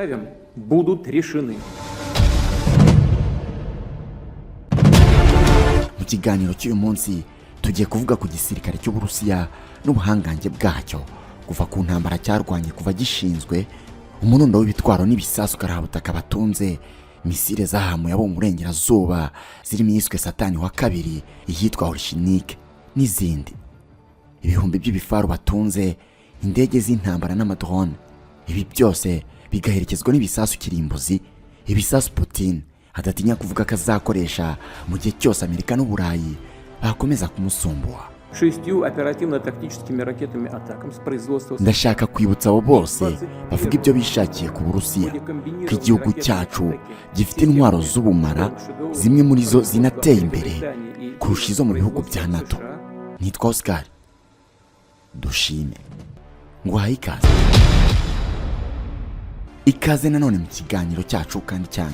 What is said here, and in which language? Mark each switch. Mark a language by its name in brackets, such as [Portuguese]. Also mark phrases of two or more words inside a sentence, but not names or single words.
[Kinyarwanda] Mu kiganiro cy'uyu munsi tugiye kuvuga ku gisirikare cy'Uburusiya n'ubuhangange bwacyo kuva ku ntambara cyarwanye kuva gishinzwe, umurundo w'ibitwaro n'ibisasu karabutaka batunze, misile zahamuye abo mu burengerazuba zirimo iyiswe Satani wa kabiri, iyitwa Orshinik n'izindi. Ibihumbi by'ibifaru batunze, indege z'intambara n'amadrone. Ibi byose bigaherekezwa n'ibisasu kirimbuzi, ibisasu Putin adatinya kuvuga ko azakoresha mu gihe cyose Amerika n'Uburayi bakomeza kumusumbuha. [Russian] 6 оперативно-тактическими ракетами «Атакамс» производства. [Kinyarwanda] Ndashaka kwibutsa abo bose bavuga ibyo bishakiye ku Burusiya ko igihugu cyacu gifite intwaro z'ubumara, zimwe muri zo zinateye imbere kurusha izo mu bihugu bya NATO. Nitwa Oscar Dushime, nguhaye ikaze nanone mu kiganiro cyacu kandi cyane.